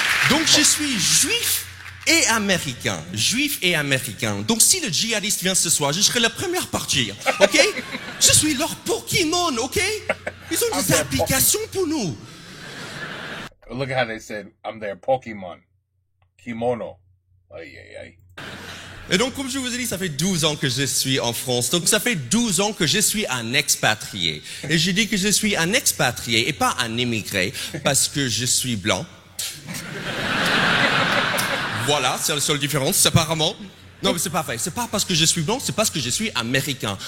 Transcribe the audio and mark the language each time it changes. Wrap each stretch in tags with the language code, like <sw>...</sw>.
<fr>Donc, je suis juif et américain. Juif et américain. Donc, si le djihadiste vient ce soir, je serai le premier à partir. OK? Je suis leur Pokémon, OK? Ils ont des applications pour nous.</fr> <en>Look at how they said, I'm their Pokemon.</en> <fr>Kimono. Aïe, aïe, aïe. Et donc, comme je vous ai dit, ça fait 12 ans que je suis en France. Donc, ça fait 12 ans que je suis un expatrié. Et je dis que je suis un expatrié et pas un immigré parce que je suis blanc. Voilà, c'est la seule différence, apparemment. Non, mais c'est pas vrai. C'est pas parce que je suis blanc, c'est parce que je suis américain.</fr>